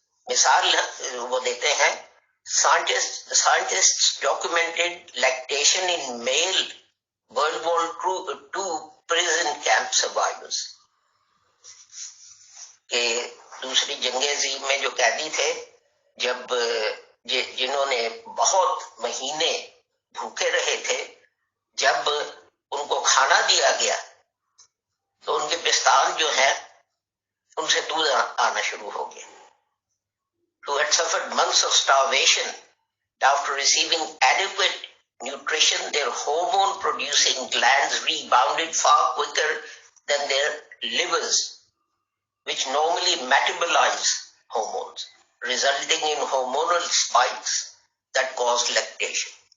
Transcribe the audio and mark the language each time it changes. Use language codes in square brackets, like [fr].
[ur] مثال وہ دیتے ہیں, [en] scientists documented lactation in male World War II prison camp survivors. [ur] کہ دوسری جنگ عظیم میں جو قیدی تھے, جب جنہوں نے بہت مہینے بھوکے رہے تھے, جب ان کو کھانا دیا گیا تو ان کے پستان جو ہیں ان سے دودھ آنا شروع ہو گیا. [en] Who had suffered months of starvation, after receiving adequate nutrition, their hormone-producing glands rebounded far quicker than their livers, which normally metabolize hormones, resulting in hormonal spikes that cause lactation.